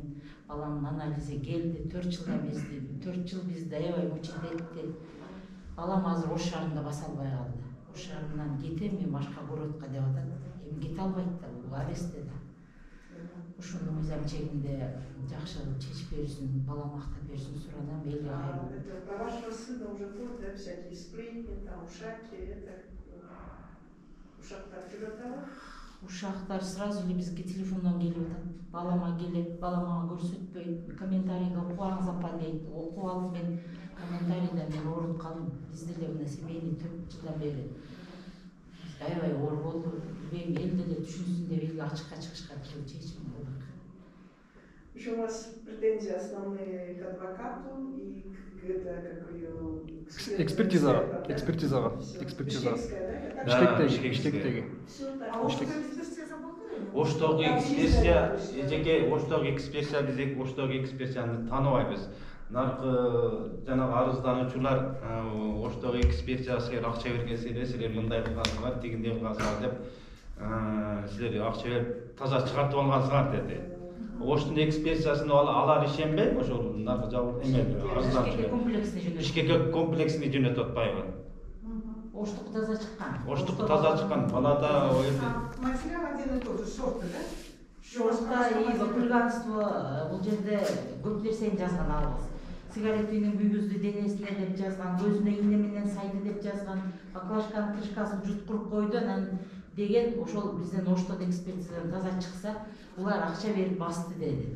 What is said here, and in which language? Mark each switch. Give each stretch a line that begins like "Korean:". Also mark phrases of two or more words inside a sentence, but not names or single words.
Kyrgyz: Баламдын анализи келди, 4 жыл эмести, 4 жыл бизди аябай мучить этти. Балам азыр Ош шаарында баса албай калды. Ош шаарынан кетем, мен башка городко деп атат. Эми кете албайт да, бул арестте да. Ошону мыйзам чегинде жакшы чечип берсин, балам актап берсин суранам, элге кайрылып.
Russian: Про вашего сына уже ходят, да, всякие сплетни, там, ушаки, это...
Kyrgyz: Ушактар жүрөт. Ушактар сразу эле бизге телефондон келип атат. Балама келет, балама көрсөтпөйт, комментарийге окубаңыз апа дейт. Окуп алып мен комментарийден мен ооруп калдым. Бизде эле мына семейный 4 жылдан бери аябай оор болду. Билбейм, эл деле түшүнсүн деп элге ачыкка чыгышка келип чечим кылдык.
Russian: Еще у вас претензии основные к адвокату и к
Kyrgyz: экспертизага. Бишкектеги.
Russian: А Ошто экспертиза болду?
Kyrgyz: Оштогу экспертиза, Оштогу экспертиза биз Оштогу экспертизаны тааныбайбыз. Наркы жанагы арыздануучулар Оштогу экспертизасы акча бергенсиңер, силер мындай кылгансыңар, тигиндей кылгансыңар деп силер акча берип таза чыгартып алгансыңар деди. Оштун экспертизасын алар ишенбей, ошол наркы жабыр Бишкекке комплексине жөнөтүп атпайбы? Оштук таза чыккан. Оштук таза чыккан. Балада
Russian: Материал один и тот же, шорты, да? Шорта и хулиганство
Kyrgyz: бул жерде көп нерсени жазган албыз. Сигаретинин бүйгүздү денесине деп жазган, көзүнө ийне менен сайды деп жазган, баклажканын крышкасын жуткуруп койду, анан деген ошол бизден Оштон экспертизадан таза чыкса, улар акча берип басты деди.